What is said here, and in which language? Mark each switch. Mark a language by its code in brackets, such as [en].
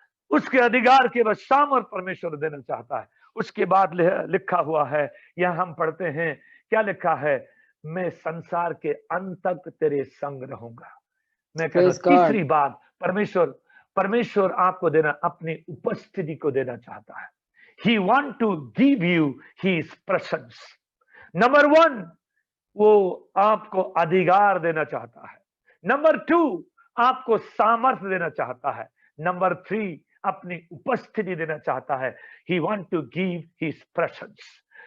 [hi] उसके अधिकार के बाद सामर्थ परमेश्वर देना चाहता है। उसके बाद लिखा हुआ है, यहां हम पढ़ते हैं, क्या लिखा है, मैं संसार के अंत तक तेरे संग रहूंगा। मैं कहता [en] Praise God. [hi] तीसरी बात, परमेश्वर आपको देना, अपनी उपस्थिति को देना चाहता है। [en] He want to give you his presence. [hi] Number 1, वो आपको अधिकार देना चाहता है। नंबर 2, आपको सामर्थ्य देना चाहता है। नंबर 3, अपनी उपस्थिति देना चाहता है। [en] He want to give his presence.